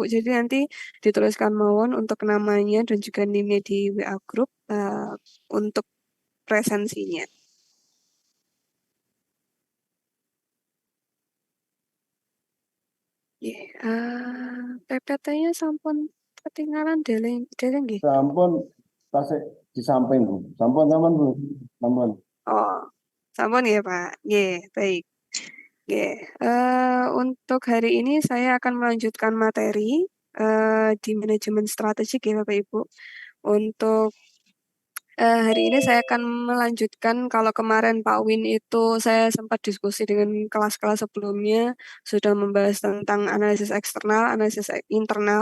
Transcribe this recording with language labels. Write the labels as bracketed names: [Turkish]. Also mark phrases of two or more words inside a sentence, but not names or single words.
[Indonesian] Jadi nanti dituliskan mawon untuk namanya dan juga NIM-nya di WA group untuk presensinya. [Javanese] PPT-nya sampun ketinggalan deleng nggih. Sampun tasik di samping Bu. Sampun Bu. Sampun. [Indonesian] Oh, sampun ya Pak. Baik. Untuk hari ini saya akan melanjutkan materi di manajemen strategik ya Bapak Ibu. Untuk hari ini saya akan melanjutkan kalau kemarin Pak Win itu saya sempat diskusi dengan kelas-kelas sebelumnya sudah membahas tentang analisis eksternal, analisis internal.